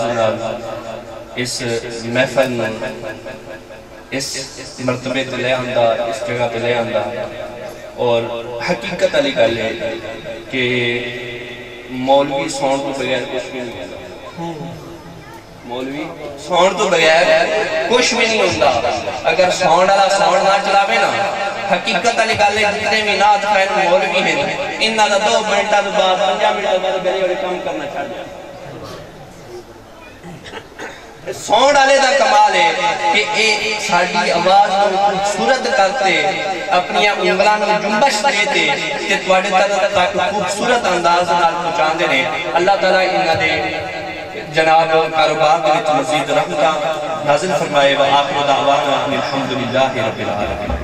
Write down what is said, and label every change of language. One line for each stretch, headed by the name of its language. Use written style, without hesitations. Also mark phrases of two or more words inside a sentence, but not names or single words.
Punjabi: اس محفل میں اس مرتبے تے لے آندہ اس جگہ تے لے آندہ اور حقیقت علی گل ہے کہ مولوی ساؤنڈ تو بغیر
Urdu: کچھ بھی نہیں ہوتا
Punjabi: مولوی ساؤنڈ تو بغیر
Urdu: کچھ بھی نہیں ہوتا
Punjabi: اگر ساؤنڈ والا ساؤنڈ نہ چلاوے نا حقیقت علی گل ہے
Urdu: جتنے بھی نعت خیر مولوی ہیں
Punjabi: انہاں دا 2 منٹاں تو بعد 5 منٹاں بعد گلی والے کام کرنا چھڈ جاتے ساؤنڈ والے دا کمال ہے کہ اے ساڈی آواز کو خوبصورت کرتے اپنی انگلاں نوں جنبش دیتے تے تواڈے تک خوبصورت انداز نال پہنچاندے نے اللہ تعالیٰ انہاں دے جناب کاروبار دے وچ مزید رحمتاں نازل فرمائے
Arabic: وآخر دعوانا الحمدللہ رب العالمین